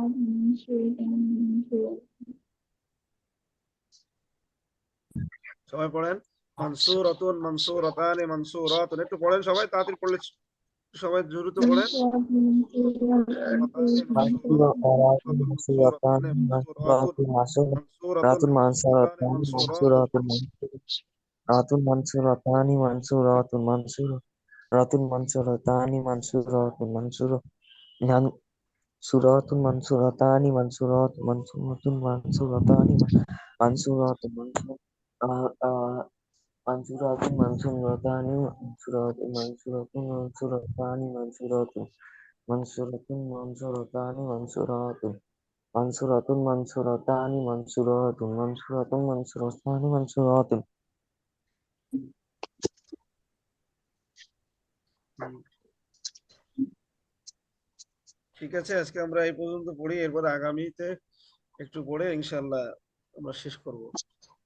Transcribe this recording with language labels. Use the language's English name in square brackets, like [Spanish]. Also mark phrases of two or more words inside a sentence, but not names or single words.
[Bangla] সবাই পড়েন। [Arabic] منصورةٌ منصورتانِ منصورةٌ, [Bangla] একটু পড়েন সবাই, তাড়াতাড়ি পড়লে সবাই দ্রুত পড়েন। [Arabic] منصورة آراتٌ منصورتانِ منصورةٌ منصورةٌ منصورتانِ منصورةٌ راتٌ منصورتانِ منصورةٌ منصورةٌ منصورتانِ منصورةٌ منصورةٌ منصورتانِ منصورةٌ منصورةٌ منصورتانِ منصورةٌ منصورةٌ منصورتانِ منصورةٌ منصورةٌ منصورتانِ منصورةٌ منصورةٌ منصورتانِ منصورةٌ منصورةٌ منصورتانِ منصورةٌ منصورةٌ منصورتانِ منصورةٌ. [Bangla] ঠিক আছে, আজকে আমরা এই পর্যন্ত পড়ি, এরপর আগামীতে একটু পড়ে ইনশাআল্লাহ আমরা শেষ করব।